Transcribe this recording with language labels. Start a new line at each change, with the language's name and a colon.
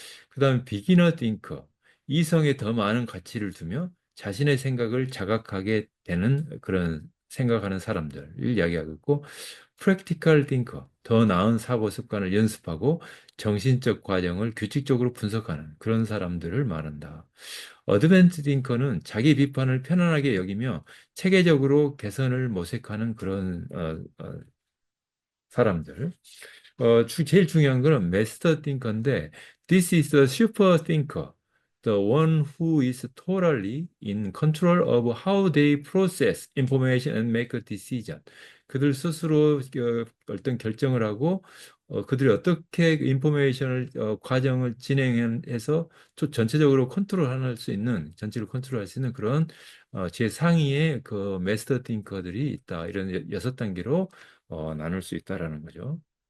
Korean: 그 다음에 비기너 띵커, 이성에 더 많은 가치를 두며 자신의 생각을 자각하게 되는 그런 생각하는 사람들을 이야기하고 있고, 프랙티컬 띵커, 더 나은 사고 습관을 연습하고 정신적 과정을 규칙적으로 분석하는 그런 사람들을 말한다. 어드밴스 띵커는 자기 비판을 편안하게 여기며 체계적으로 개선을 모색하는 그런 사람들. 제일 중요한 거는
English: master thinker인데, this is a super thinker, the one who is totally in control of how they process information and make a decision.
Korean: 그들 스스로 어떤 결정을 하고 그들이 어떻게 인포메이션을 과정을 진행해서 전체적으로 컨트롤할 수 있는 전체를 컨트롤할 수 있는 그런 제 상위의 그 마스터 띵커들이 있다. 이런 6단계로 나눌 수 있다라는 거죠.